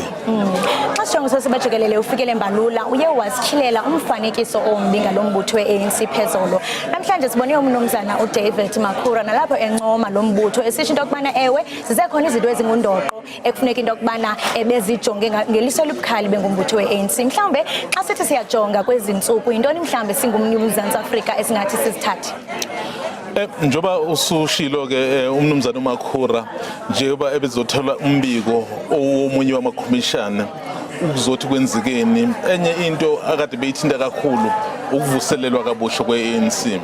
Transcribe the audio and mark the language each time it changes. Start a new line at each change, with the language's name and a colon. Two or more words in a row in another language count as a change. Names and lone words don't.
Xhosa: Xa sijonga sesibajikelele ufikele Mbalula uye wasityhilela umfanekiso ombi ngalombutho we-ANC phezolo. Namhlanje sibone umnumzana uDavid Makhura nalapho encoma lombutho esisho into yokubana ewe zisekhona izinto ezingundoqo ekufuneka into yokubana bezijonge ngeliso elibukhali bengumbutho we-ANC. Mhlawumbe xa sithi siyajonga kwezi ntsuku yintoni mhlawumbe singumNyumzantsi Afrika esingathi sizithathe?
Zulu: Njoba usushilo ke umnumzana uMakhura njengoba ebezothola umbiko omunye wamakhomishana ukuzothi kwenzekeni enye into akade beyithinta kakhulu ukuvuselelwa kabusho kwe-ANC.